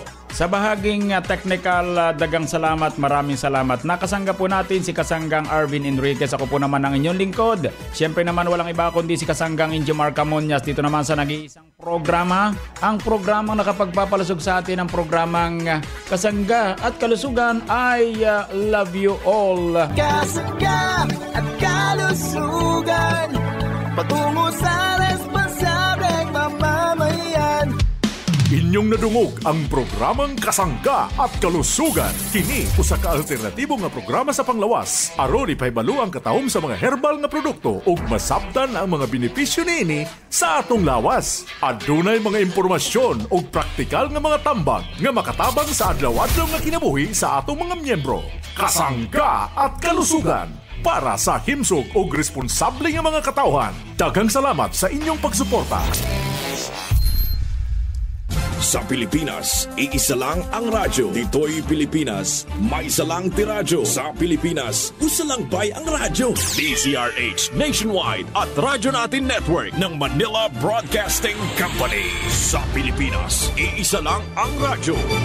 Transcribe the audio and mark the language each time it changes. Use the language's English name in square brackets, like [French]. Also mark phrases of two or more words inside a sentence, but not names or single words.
[Filipino] Sa bahaging technical, [Cebuano] dagang salamat, [Filipino] maraming salamat. Nakasangga po natin si Kasanggang Arvin Enriquez. Ako po naman ang inyong lingkod. Siyempre naman walang iba kundi si Kasanggang Injomar Camonias. Dito naman sa nag-iisang programa. Ang programang nakapagpapalusog sa atin, ang programang Kasangga at Kalusugan. [English] I love you all. [Filipino] Kasangga at Kalusugan, patungo sa responsableng mamamayan. [Cebuano] Inyong nadungog ang programang Kasangga at Kalusugan. Kini usa ka alternatibo nga programa sa panglawas. Aron ipahibalo ang katahom sa mga herbal nga produkto ug masabtan ang mga benepisyo niini sa atong lawas. Adunay mga impormasyon ug praktikal nga mga tambag nga makatabang sa adlaw-adlaw nga kinabuhi sa atong mga miyembro. Kasangga at Kalusugan, para sa himsog ug responsable nga mga katawhan. Daghang salamat sa inyong pagsuporta. [Filipino] Sa Pilipinas, iisa lang ang radyo. Dito'y Pilipinas, may isa lang tiradyo. [Cebuano] Sa Pilipinas, usa lang bay ang radyo. [Filipino] DZRH Nationwide at Radyo Natin Network ng Manila Broadcasting Company. Sa Pilipinas, iisa lang ang radyo.